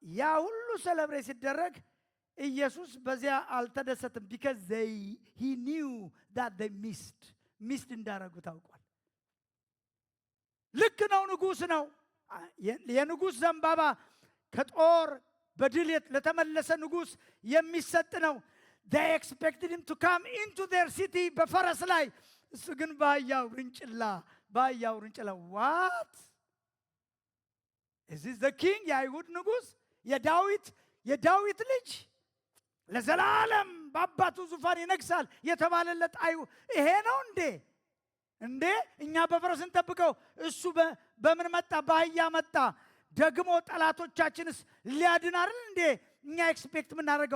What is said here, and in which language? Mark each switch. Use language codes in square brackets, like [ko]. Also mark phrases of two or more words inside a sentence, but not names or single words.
[am] ያ ሁሉ ሴሌብሬት ሲደረግ ኢየሱስ በዚያ አልተደሰተም። [en] because he knew that they missed [am] እንዳረጉ ታውቋል። ልክ ነው፣ ንጉስ ነው። የንጉስ ዘንባባ ከጦር በድል ለተመለሰ ንጉስ የሚሰጥ ነው። [en] they expected him to come into their city [am] በፈረስ ላይ፣ እሱ ግን በአህያው ውርንጭላ [en] what is this the king? [am] የአይሁድ ንጉስ፣ የዳዊት ልጅ ለዘላለም በአባቱ ዙፋን ይነግሳል የተባለለት ይሄ ነው እንዴ? እኛ በፈረስ እንጠብቀው፣ እሱ በምን መጣ? በአህያ መጣ። ደግሞ ጠላቶቻችንስ ሊያድን አይደል እንዴ እኛ ኤክስፔክት የምናደርገው?